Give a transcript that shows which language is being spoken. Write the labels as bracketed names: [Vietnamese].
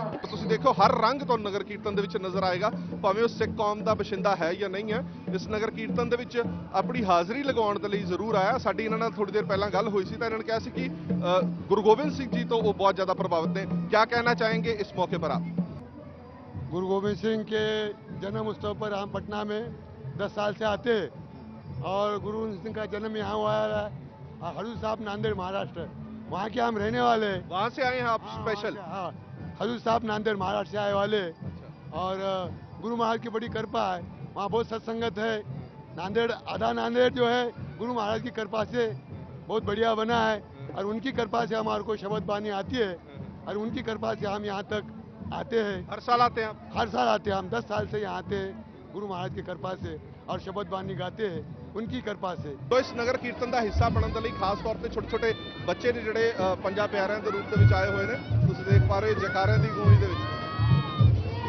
[Punjabi] ਤੁਸੀਂ ਦੇਖੋ ਹਰ ਰੰਗ ਤੁਹਾਨੂੰ ਨਗਰ ਕੀਰਤਨ ਦੇ ਵਿੱਚ ਨਜ਼ਰ ਆਏਗਾ, ਭਾਵੇਂ ਉਹ ਸਿੱਖ ਕੌਮ ਦਾ ਬਸ਼ਿੰਦਾ ਹੈ ਜਾਂ ਨਹੀਂ ਹੈ। ਇਸ ਨਗਰ ਕੀਰਤਨ ਦੇ ਵਿੱਚ ਆਪਣੀ ਹਾਜ਼ਰੀ ਲਗਾਉਣ ਦੇ ਲਈ ਜ਼ਰੂਰ ਆਇਆ। ਸਾਡੀ ਇਹਨਾਂ ਨਾਲ ਥੋੜੀ ਦੇਰ ਪਹਿਲਾਂ ਗੱਲ ਹੋਈ ਸੀ ਤਾਂ ਇਹਨਾਂ ਨੇ ਕਿਹਾ ਸੀ ਕਿ ਗੁਰੂ ਗੋਬਿੰਦ ਸਿੰਘ ਜੀ ਤੋਂ ਉਹ ਬਹੁਤ ਜ਼ਿਆਦਾ ਪ੍ਰਭਾवित ਨੇ। [Hindi] क्या कहना चाहेंगे इस मौके पर आप? गुरु गोविंद सिंह के जन्म उत्सव पर हम पटना में 10 साल से आते हैं और गुरु गोविंद सिंह का जन्म यहाँ हुआ है हजूर साहब नांदेड़ महाराष्ट्र, वहाँ के हम रहने वाले। वहाँ से आए हैं आप स्पेशल? हाँ, हजूर साहब नांदेड़ महाराष्ट्र से आए वाले और गुरु महाराज की बड़ी कृपा है, वहाँ बहुत सत्संगत है। नांदेड़ आधा नांदेड़ जो है गुरु महाराज की कृपा से बहुत बढ़िया बना है और उनकी कृपा से हमारे को शब्द बानी आती है और उनकी कृपा से हम यहाँ तक आते हैं। हर साल आते हैं आप? हर साल आते हैं हम, 10 साल से यहाँ आते हैं गुरु महाराज की कृपा से और शब्द बानी गाते हैं उनकी कृपा से। तो इस नगर कीर्तन [Punjabi] ਦਾ ਹਿੱਸਾ ਬਣਨ ਦੇ ਲਈ ਖਾਸ ਤੌਰ ਤੇ ਛੋਟੇ ਛੋਟੇ ਬੱਚੇ ਨੇ ਜਿਹੜੇ ਪੰਜਾਂ ਪਿਆਰਿਆਂ ਦੇ ਰੂਪ ਦੇ ਵਿੱਚ ਆਏ ਹੋਏ ਨੇ। ਤੁਸੀਂ ਦੇਖ ਪਾ ਰਹੇ ਹੋ ਜੈਕਾਰਿਆਂ ਦੀ ਗੂੰਜ ਦੇ ਵਿੱਚ।